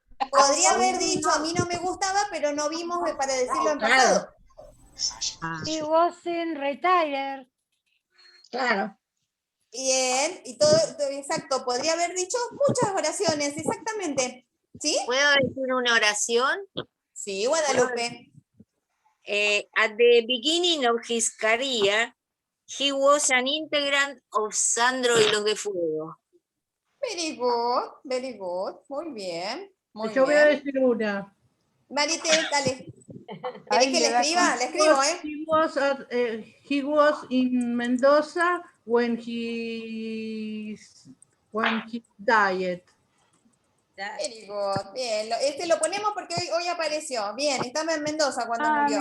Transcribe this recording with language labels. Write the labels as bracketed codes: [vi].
[es] Podría haber dicho a mí no me gustaba, pero no vimos para decirlo en pasado. [en] He wasn't retired. [es] Claro. Bien, y todo, exacto, podría haber dicho muchas oraciones, exactamente. ¿Sí? ¿Puedo decir una oración? Sí, Guadalupe. [en] At the beginning of his career, he was an integrant of Sandro y los de Fuego. Very good, [es] muy bien. Muy Yo voy a bien. decir una. Marité, dale. ¿Querés que le escriba? Le escribo, ¿eh? [en] He was in Mendoza when he died. Very good, [es] bien. Este lo ponemos porque hoy apareció. Bien, estaba en Mendoza cuando murió,